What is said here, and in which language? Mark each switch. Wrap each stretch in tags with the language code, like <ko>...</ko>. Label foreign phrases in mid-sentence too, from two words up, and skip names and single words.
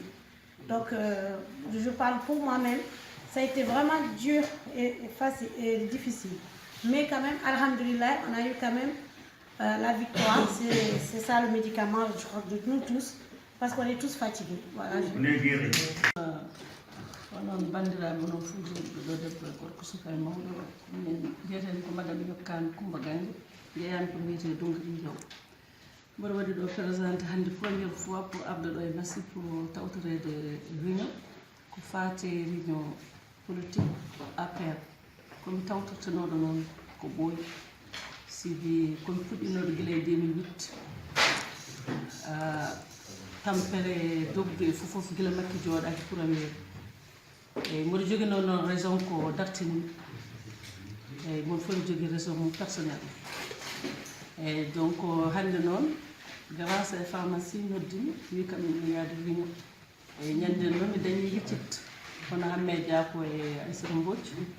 <fr>Donc je parle pour moi-même. Ça a été vraiment dur et facile et difficile. Mais quand même, alhamdoulilah, on a eu quand même la victoire. C'est ça le médicament, je crois, de nous tous, parce qu'on est tous fatigués. Voilà.</fr> <ff>onon bandiraɓe onon fuujoɓe ɗo debbo e gorko suka e mawɗo min mbiyeten ko madame Yokkane Coumba Gandhi jeeyami ko mbiyete Dongri Diaw mboɗo waɗi ɗo présenté hannde</ff> <fr>première fois pour</fr> <ff>arde ɗo e Massy pour tawtorede réunion ko fate</ff> <fr>réunion politique</fr> <ff>APR komi tawtortanoɗo noon ko ɓooyi sibi komi puɗɗinoɗo gila e 2008 tampere doggu e fofof gila makki jooɗaki premier eyyi mboɗo jogui noon raison ko dartini eyyi mon fof ne jogui raison mum personnel eyyi donc hande noon grâce e pharmacie noddimi wi kam mi yaade réunion eyyi ñande noon mi dañi yiccit hono Hamme Diako e Aissata Mbodj</ff>